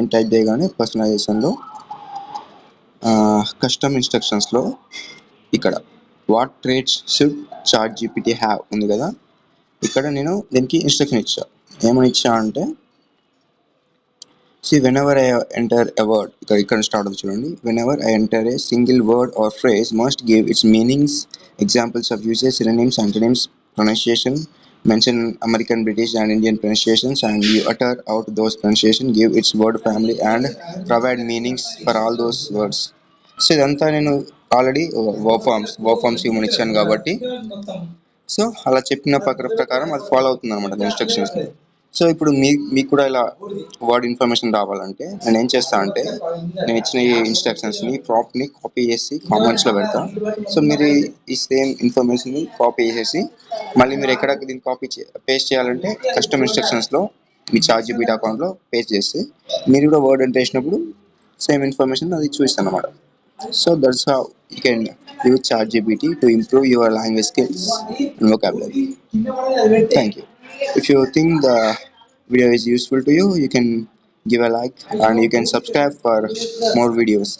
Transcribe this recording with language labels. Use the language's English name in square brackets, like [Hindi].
[Telugu] Name type చేయగానే పర్సనలైజేషన్లో custom ఇన్స్ట్రక్షన్స్లో ఇక్కడ [English] what traits should ChatGPT have [Telugu] ఉంది కదా. ఇక్కడ నేను దీనికి ఇన్స్ట్రక్షన్ ఇచ్చా. ఏమని ఇచ్చా అంటే [English] see whenever I enter a word, [Telugu] ఇక్కడ స్టార్ట్ అవుతుంది చూడండి. [English] whenever I enter a single word or phrase must give its meanings, examples of uses, synonyms, antonyms, pronunciation, mention American, British and Indian pronunciations, and you utter out those pronunciation, give its word family and provide meanings for all those words. [Telugu] So ఇదంతా నేను already verb forms ఇవ్వమని ఇచ్చాను కాబట్టి so అలా చెప్పిన ప్రకారం అది follow అవుతుంది అనమాట ఇన్స్ట్రక్షన్స్. సో ఇప్పుడు మీకు కూడా ఇలా వర్డ్ ఇన్ఫర్మేషన్ రావాలంటే నేను ఏం చేస్తా అంటే నేను ఇచ్చిన ఈ ఇన్స్ట్రక్షన్స్ని ప్రాంప్ట్ని కాపీ చేసి కామెంట్స్లో పెడతా. సో మీరు ఈ సేమ్ ఇన్ఫర్మేషన్ని కాపీ చేసేసి మళ్ళీ మీరు ఎక్కడ దీన్ని పేస్ట్ చేయాలంటే కస్టమ్ ఇన్స్ట్రక్షన్స్లో మీ చాట్ జీపీటీ అకౌంట్లో పేస్ట్ చేస్తే మీరు కూడా వర్డ్ ఎంటర్ చేసినప్పుడు సేమ్ ఇన్ఫర్మేషన్ అది చూపిస్తాను అనమాట. [English] So that's how you can use ChatGPT to improve your language skills and vocabulary. Thank you. If you think the video is useful to you, you can give a like and you can subscribe for more videos.